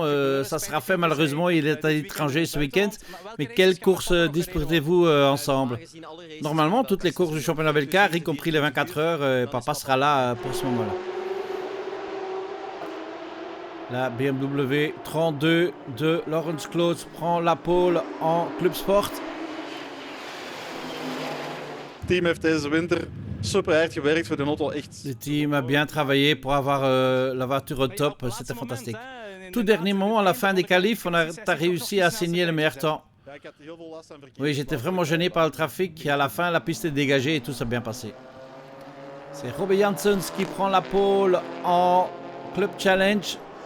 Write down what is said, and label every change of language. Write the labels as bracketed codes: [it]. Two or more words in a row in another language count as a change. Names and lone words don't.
[fr] Ça sera fait malheureusement, il est à l'étranger ce week-end. Mais quelles courses disputez-vous ensemble? Normalement, toutes les courses du championnat Belcar, y compris les 24 heures, papa sera là pour ce moment-là. La BMW 32 de Laurens Kloots prend la pole en Club Sport. [nl] Het team heeft deze winter super hard gewerkt voor de auto. Echt. [fr] Le team a bien travaillé pour avoir la voiture au top, c'était fantastique. Tout dernier moment, à la fin des qualifs, on a réussi à signer le meilleur temps. Oui, j'étais vraiment gêné par le trafic. À la fin, la piste est dégagée et tout s'est bien passé. C'est Robby Janssens qui prend la pole en Club Challenge.